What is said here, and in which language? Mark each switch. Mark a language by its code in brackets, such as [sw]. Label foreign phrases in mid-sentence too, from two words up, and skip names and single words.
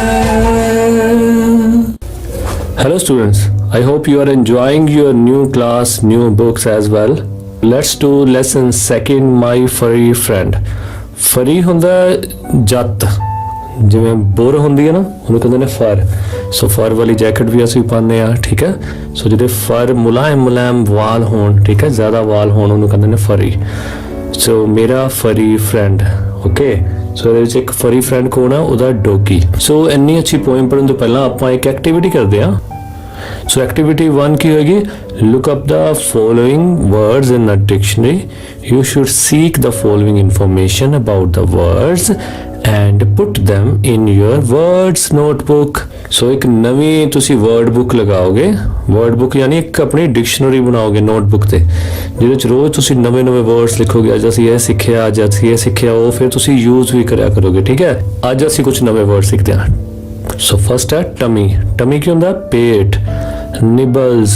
[en] Hello students, I hope you are enjoying your new class, new books as well. Let's do lesson second, my furry friend. [pa] Furry ਹੁੰਦਾ ਜੱਤ, ਜਿਵੇਂ ਬੁਰ ਹੁੰਦੀ ਹੈ ਨਾ, ਉਹਨੂੰ ਕਹਿੰਦੇ ਨੇ ਫਰ. ਸੋ ਫਰ ਵਾਲੀ ਜੈਕਟ ਵੀ ਅਸੀਂ ਪਾਉਂਦੇ ਆ, ਠੀਕ ਹੈ. ਸੋ ਜਿਹਦੇ ਫਰ ਮੁਲਾਇਮ ਵਾਲ ਹੋਣ, ਠੀਕ ਹੈ, ਜ਼ਿਆਦਾ ਵਾਲ ਹੋਣ, ਉਹਨੂੰ ਕਹਿੰਦੇ ਨੇ ਫਰੀ. ਸੋ ਮੇਰਾ [en] furry friend, [pa] ਓਕੇ. ਸੋ ਇਹਦੇ ਵਿੱਚ ਇੱਕ [en] furry friend [pa] ਕੌਣ ਆ? ਉਹਦਾ ਡੋਗੀ. ਸੋ ਇੰਨੀ ਅੱਛੀ ਪੋਇਮ ਪੜ੍ਹਨ ਤੋਂ ਪਹਿਲਾਂ ਆਪਾਂ ਇੱਕ ਐਕਟੀਵਿਟੀ ਕਰਦੇ ਆ. So activity 1 ਕੀ ਹੋਏਗੀ? [en] Look up the following words in a dictionary. You should seek the following information about the words and put them in your words notebook. [pa] So ਇੱਕ ਨਵੀਂ ਤੁਸੀਂ [en] word book [pa] ਲਗਾਓਗੇ. [en] word book [pa] ਯਾਨੀ ਇੱਕ ਆਪਣੀ ਡਿਕਸ਼ਨਰੀ ਬਣਾਓਗੇ ਨੋਟਬੁੱਕ ਤੇ, ਜਿਹਦੇ ਵਿੱਚ ਰੋਜ਼ ਤੁਸੀਂ ਨਵੇਂ words ਲਿਖੋਗੇ. ਅੱਜ ਅਸੀਂ ਇਹ ਸਿੱਖਿਆ, ਅੱਜ ਅਸੀਂ ਇਹ ਸਿੱਖਿਆ, ਉਹ ਫਿਰ ਤੁਸੀਂ ਯੂਜ਼ ਵੀ ਕਰਿਆ ਕਰੋਗੇ, ਠੀਕ ਹੈ. ਅੱਜ ਅਸੀਂ ਕੁਝ ਨਵੇਂ words ਸਿੱਖਦੇ ਹਾਂ. ਸੋ ਫਸਟ ਹੈ ਟਮੀ. ਟਮੀ ਕੀ ਹੁੰਦਾ? ਪੇਟ. [en] ਨਿਬਲਸ.